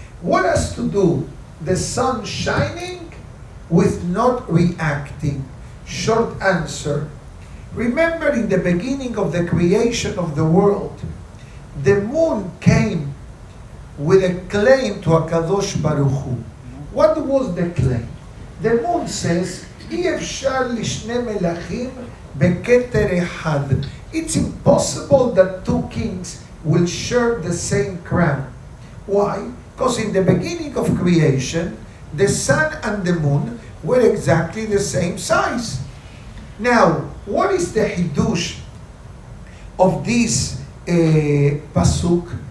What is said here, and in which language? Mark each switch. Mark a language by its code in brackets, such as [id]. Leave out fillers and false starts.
[en] What has to do the sun shining with not reacting? Short answer. Remember in the beginning of the creation of the world, the moon came with a claim to HaKadosh Baruch Hu. What was the claim? The moon says, [he] אי אפשר לשני מלכים בכתר אחד. [en] It's impossible that two kings will share the same crown. Why? Because in the beginning of creation, the sun and the moon were exactly the same size. Now, what is the hidush of this pasuk?